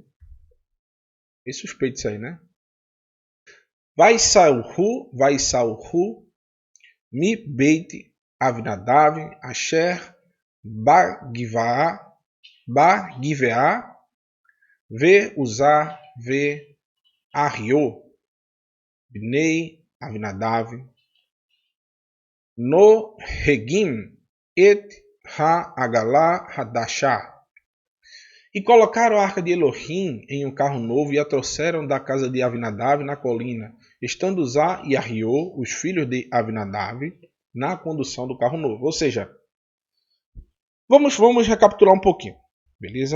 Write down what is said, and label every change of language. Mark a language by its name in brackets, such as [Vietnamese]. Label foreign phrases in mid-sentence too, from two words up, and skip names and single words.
[Portuguese] É suspeito isso aí, né? [Hebrew] וישאהו מבית אבינדב, אשר, בגבעה ועזא ואחיו בני אבינדב נהגים את העגלה החדשה. [Portuguese] E colocaram a arca de Elohim em um carro novo e a trouxeram da casa de Avinadav na colina, estando Uzá e Arriô, os filhos de Avinadav, na condução do carro novo. Ou seja, vamos recapitular um pouquinho, beleza?